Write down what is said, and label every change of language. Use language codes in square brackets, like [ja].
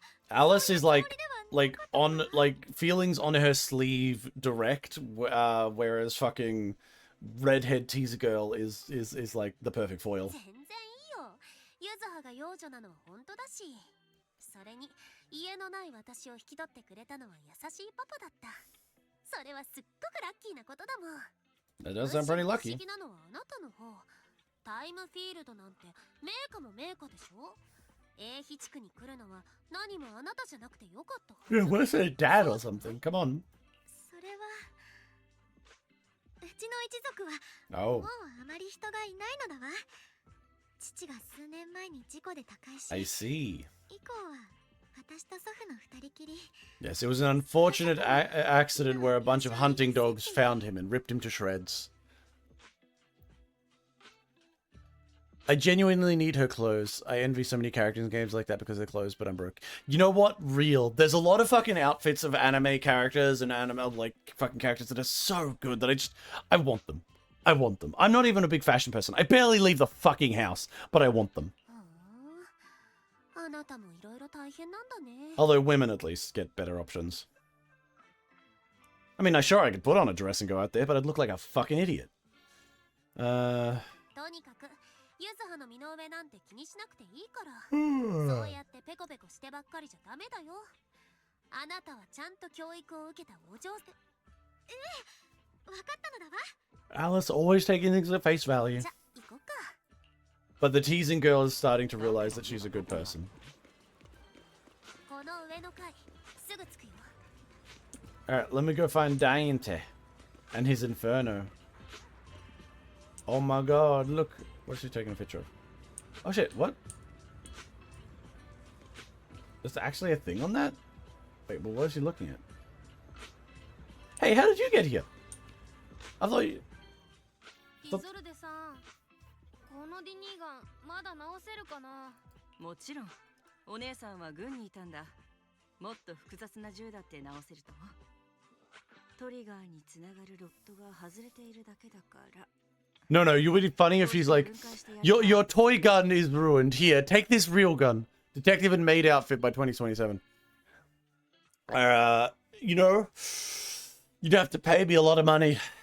[en] Alice is like on feelings on her sleeve direct, whereas fucking redhead teaser girl is like the perfect foil. [ja] 全然いいよ。ゆずはが幼女なのは本当だし。それに家のない私を引き取ってくれたのは優しいパパだった。それはすっごくラッキーなことだもん。 [en] That does sound pretty [ja] 不思 [en] lucky. [ja] 議なのはあなたの方。タイムフィールドなんて名家も名家でしょ。英比地区に来るのは何もあなたじゃなくてよかった。 [en] Yeah, where's her dad or something? Come on. [ja] それはうちの一族は [en] Oh. [ja] もうあまり人がいないのだわ。父が数年前に事故で他界し、 [en] I see. [ja] 以降は私と祖父の二人きり。 [en] Yes, it was an unfortunate accident where a bunch of hunting dogs found him and ripped him to shreds. I genuinely need her clothes. I envy so many characters in games like that because of their clothes, but I'm broke. You know what? Real. There's a lot of fucking outfits of anime characters and anime, like, fucking characters that are so good that I want them. I want them. I'm not even a big fashion person. I barely leave the fucking house, but I want them. [ja] あなたもいろいろ大変なんだね。 [en] Although women at least get better options. I mean, sure, I could put on a dress and go out there, but I'd look like a fucking idiot. [ja] とにかくゆずはの身の上なんて気にしなくていいから。そうやってペコペコしてばっかりじゃダメだよ。あなたはちゃんと教育を受けたお嬢さん。わかったのだわ。 [en] Alice always taking things at face value. [ja] じゃ、行こうか。 [en] But the teasing girl is starting to realize that she's a good person. [ja] この上の階、すぐ着くよ。 [en] Alright, let me go find Dante and his Inferno. Oh my god, look. What's she taking a picture of? Oh shit, what? There's actually a thing on that? Wait, well, what is she looking at? Hey, how did you get here? I thought you... [ja] イゾルデさん、このディニーガンまだ直せるかな。もちろんお姉さんは軍にいたんだ。もっと複雑な銃だって直せると思う。トリガーにつながるロッドが外れているだけだから。 [en] No, it would be funny if she's like, your toy gun is ruined. Here, take this real gun. Detective and maid outfit by 2027. You know, you'd have to pay me a lot of money.